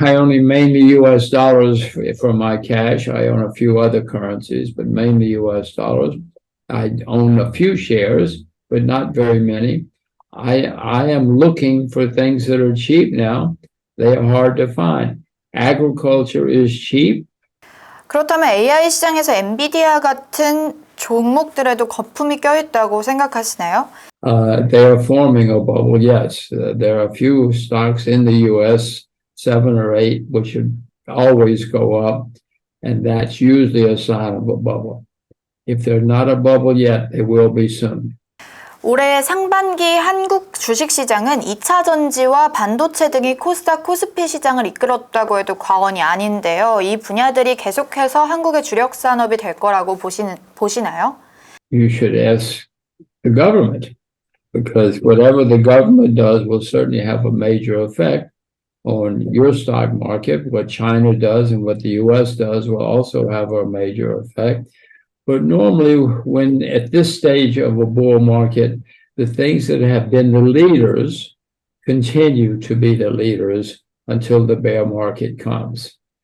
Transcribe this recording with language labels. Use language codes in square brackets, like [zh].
[en] I own mainly US dollars for my cash. I own a few other currencies, but mainly US dollars. I own a few shares, but not very many. I am looking for things that are cheap now. They are hard to find. Agriculture is cheap. [ko] 그렇다면 AI 시장에서 엔비디아 같은 종목들에도 거품이 껴있다고 생각하시나요? [en] They are forming a bubble, yes. There are a few stocks in the US, 7 or 8, which should always go up, and that's usually a sign of a bubble. If they're not a bubble yet, they will be soon. [ko] 올해 상반기 한국 주식시장은 2차 전지와 반도체 등이 코스닥 코스피 시장을 이끌었다고 해도 과언이 아닌데요. 이 분야들이 계속해서 한국의 주력산업이 될 거라고 보시나요? [en] You should ask the government, because whatever the government does will certainly have a major effect on your stock market. What China does and what the US does will also have a major effect. But normally, when at this stage of a bull market, the things that have been the leaders continue to be the leaders until the bear market comes.